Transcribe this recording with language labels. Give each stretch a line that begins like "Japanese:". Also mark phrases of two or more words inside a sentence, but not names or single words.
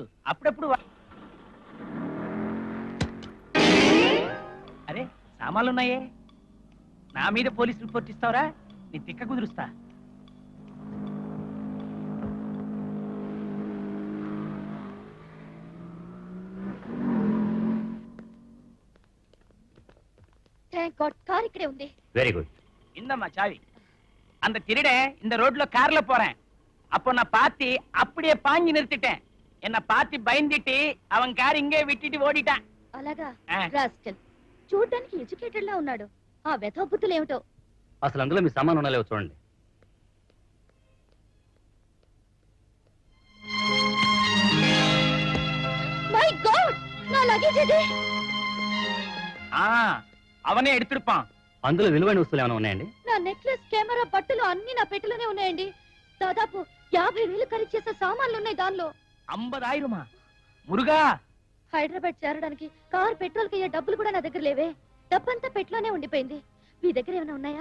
Telugu: అప్పుడప్పుడు అరే సామాన్లు ఉన్నాయే, నా మీద పోలీస్ రిపోర్ట్ ఇస్తావరా? నీ తిక్క కుదురుస్తా.
English: thank god car
Telugu: ఇక్కడే ఉంది.
English: very good.
Tamil: இந்தம்மா சாவி. அந்த திருட இந்த ரோட்ல கார்ல போறேன். அப்போ நான் பாத்தி அப்படியே பாஞ்சு நிறுத்திட்டேன். என்ன பாத்தி பயந்துட்டு அவன் கார் இங்கே விட்டுட்டு ஓடிட்டான்.
Telugu: అలాగా? ఆ. రాస్కల్ చూడడానికి ఎడ్యుకేటెడ్ లా ఉన్నాడు. ఆ వెధవ బుద్ధులు ఏమిటో. అసలు అందులో మీ సామాన్ ఉన్నాయో చూడండి.
English: my god,
Telugu: నా లగేజ్ ఇది.
Tamil: ఆ அவனே எடுத்துடுப்பான்.
Telugu: అందులో విలువైన వస్తువులు ఏమైనా ఉన్నాయండి? నా నెక్లెస్, కెమెరా, బట్టలు అన్ని నా పెట్టెలోనే ఉన్నాయండి. దాదాపు 50,000 ఖరీదు చేసే సామాన్లు ఉన్నాయి దానిలో. 50,000 మురుగా. హైదరాబాద్ చేరడానికి కార్ పెట్రోల్ కి అయ్యే డబ్బులు కూడా నా దగ్గర లేవే. డబ్బంతా పెట్లోనే ఉండిపోయింది. మీ దగ్గర ఏమైనా ఉన్నాయా?